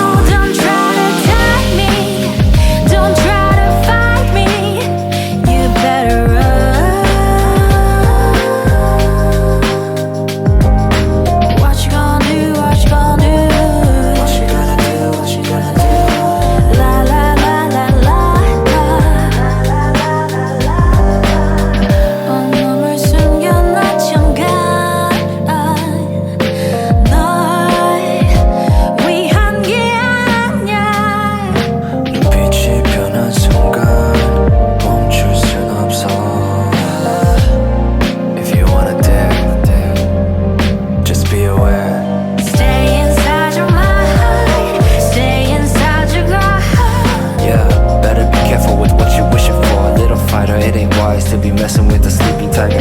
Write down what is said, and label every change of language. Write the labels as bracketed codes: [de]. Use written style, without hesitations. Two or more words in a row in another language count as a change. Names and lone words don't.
[en] Oh, don't try to tie me, don't try to fight me, you better run. What you gonna do, what you gonna do? What you gonna do, what you gonna do? La la la la la la. [ko] 오늘 숨겨 나 잠깐 널 위한 게 아니야. 빛이 변한 순간 멈출 순 없어. [en] If you wanna dare, just be aware. Stay inside your mind, stay inside your gut. Yeah, better be careful with what you're wishing for. Little fighter, it ain't wise to be messing with a sleeping tiger.